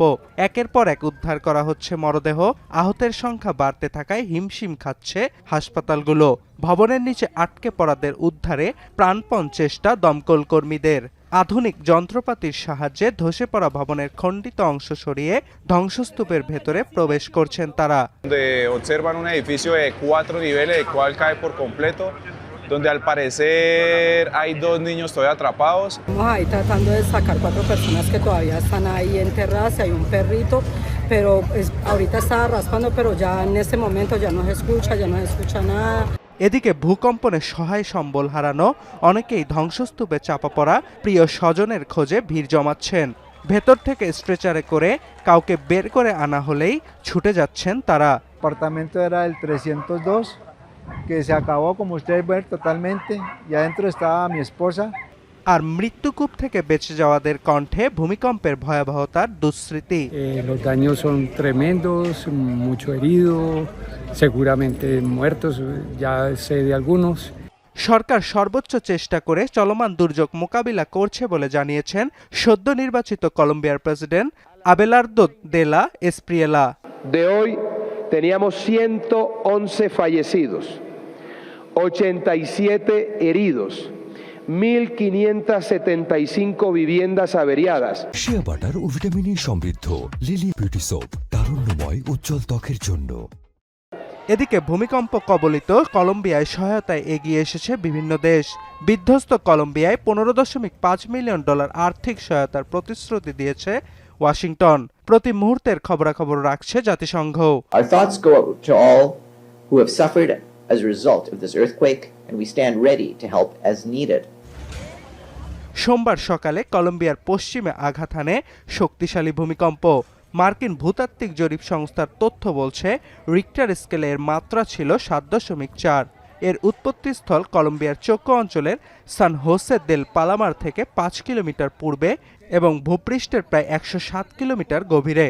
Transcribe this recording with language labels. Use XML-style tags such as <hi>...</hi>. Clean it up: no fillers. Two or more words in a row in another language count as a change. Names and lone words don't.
<bn>একের পর এক উদ্ধার করা হচ্ছে মরদেহ, আহতের সংখ্যা বাড়তে থাকায় হিমশিম খাচ্ছে হাসপাতালগুলো। ভবনের নিচে আটকে পড়াদের উদ্ধারে প্রাণপণ চেষ্টা দমকল কর্মীদের। আধুনিক যন্ত্রপাতির সাহায্যে ধসে পড়া ভবনের খণ্ডিত অংশ সরিয়ে ধ্বংসস্তূপের ভেতরে প্রবেশ করছেন তারা।</bn> <es>Observan un edificio de 4 niveles, el cual cae por completo, donde al parecer hay 2 niños todavía atrapados. Estamos ahí tratando de sacar 4 personas que todavía están ahí enterradas, hay un perrito, pero ahorita estaba raspando, pero ya en este momento ya no se escucha nada.</es> <bn>এদিকে ভূকম্পনে সহায় সম্বল হারানো অনেকেই ধ্বংসস্তূপে চাপা পড়া প্রিয় স্বজনের খোঁজে ভিড় জমাচ্ছেন। ভেতর থেকে স্ট্রেচারে করে কাউকে বের করে আনা হলেই ছুটে যাচ্ছেন তারা।</bn> <es>Apartamento era el 302, que se acabó como ustedes ven totalmente, y adentro estaba mi esposa.</es> <bn>আর মৃত্যুকূপ থেকে বেঁচে যাওয়াদের কণ্ঠে ভূমিকম্পের ভয়াবহতার দুঃস্মৃতি।</bn> <es>Los daños son tremendos, mucho herido, seguramente muertos, ya sé de algunos.</es> <bn>সরকার সর্বোচ্চ চেষ্টা করে চলমান দুর্যোগ মোকাবিলা করছে বলে জানিয়েছেন সদ্য নির্বাচিত কলম্বিয়ার প্রেসিডেন্ট আবেলার্দো দে লা এসপ্রিয়েলা।</bn> <es>De hoy teníamos 111 fallecidos, 87 heridos, 1575 viviendas averiadas.</es> <en>shea butter</en> <bn>ও ভিটামিন সমৃদ্ধ লিলি বিউটি সোপ, তারুণ্যময় উজ্জ্বল ত্বকের জন্য। এদিকে ভূমিকম্প কবলিত কলম্বিয়ায় সহায়তায় এগিয়ে এসেছে বিভিন্ন দেশ। বিধ্বস্ত কলম্বিয়ায় $15.5 মিলিয়ন আর্থিক সহায়তার প্রতিশ্রুতি দিয়েছে ওয়াশিংটন। প্রতি মুহূর্তের খবরাখবর রাখছে জাতিসংঘ।</bn> <en>Our thoughts go out to all who have suffered as a result of this earthquake, and we stand ready to help as needed.</en> <bn>সোমবার সকালে কলম্বিয়ার পশ্চিমে আঘাত হানে শক্তিশালী ভূমিকম্প। মার্কিন ভূতাত্ত্বিক জরিপ সংস্থার তথ্য বলছে রিক্টার স্কেলে এর মাত্রা ছিল 7.4। এর উৎপত্তিস্থল কলম্বিয়ার চোকো অঞ্চলের সান হোসে দেল পালামার থেকে 5 কিলোমিটার পূর্বে এবং ভূপৃষ্ঠের প্রায় 107 কিলোমিটার গভীরে।</bn>